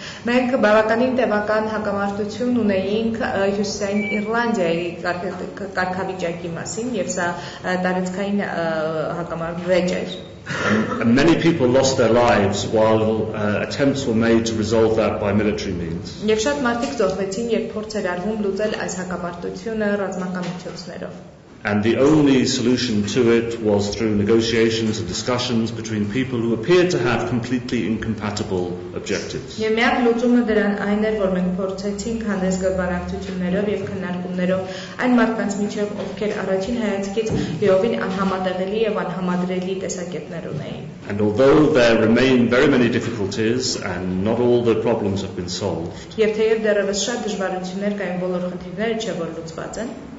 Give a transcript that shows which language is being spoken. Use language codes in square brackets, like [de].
[hy] Մենք բավականին տևական հակամարտություն ունեինք Հյուսիսային Իռլանդիայի կարգավիճակի մասին, եւ սա տարածքային հակամարտ էր. [en] And many people lost their lives while attempts were made to resolve that by military means. [hy] Եվ շատ մարդիկ զոհվեցին, երբ փորձ էր արվում լուծել այս հակամարտությունը ռազմական միջոցներով. [en] And the only solution to it was through negotiations and discussions between people who appeared to have completely incompatible objectives. [hy] Եվ միակ լուծումը դրան այն էր, որ մենք փորձեցինք հանդես գալ բանակցություններով եւ քննարկումներով այն մարդկանց միջև, ովքեր առաջին հայացքից լիովին անհամատեղելի եւ անհամադրելի տեսակետներ ունեին. [en] And although there remain very many difficulties and not all the problems have been solved, [hy] Եվ թեև դեռևս շատ դժվարություններ կային, բոլոր խնդիրները չէ որ լուծված են.